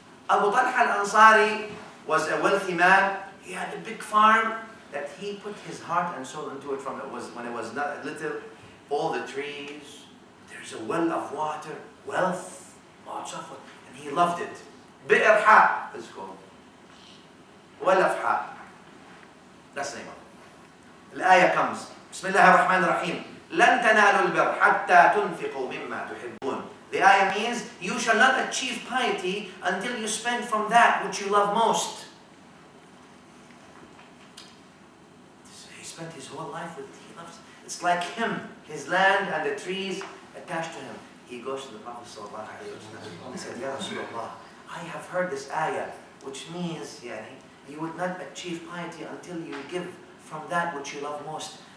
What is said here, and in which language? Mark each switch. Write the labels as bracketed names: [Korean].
[English] Abu Talha al-Ansari was a wealthy man. He had a big farm that he put his heart and soul into it from when it was not little. All the trees, there's a well of water, wealth, lots of it, and he loved it. Bi'r Ha is called. Well of Ha. That's the name of it. الآية comes. [Arabic] بسم الله الرحمن الرحيم. لن تنالوا البر حتى تنفقوا مما تحبون. [English] The ayah means, you shall not achieve piety until you spend from that which you love most. He spent his whole life with it. He loves it. It's like him, his land and the trees attached to him. He goes to the Prophet ﷺ. He said, Ya Rasulullah, I have heard this ayah, which means, you would not achieve piety until you give from that which you love most.